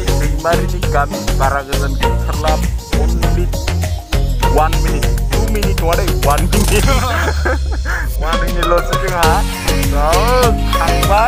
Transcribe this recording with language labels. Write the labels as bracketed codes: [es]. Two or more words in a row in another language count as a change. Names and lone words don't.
[brx] दैमारिनि गामि बारा गोजान गैथारला [en] only 1 minute 2 minute [brx] नङा दै [en] 1 minute 1 minute [brx] ल'सो जोंहा Bang.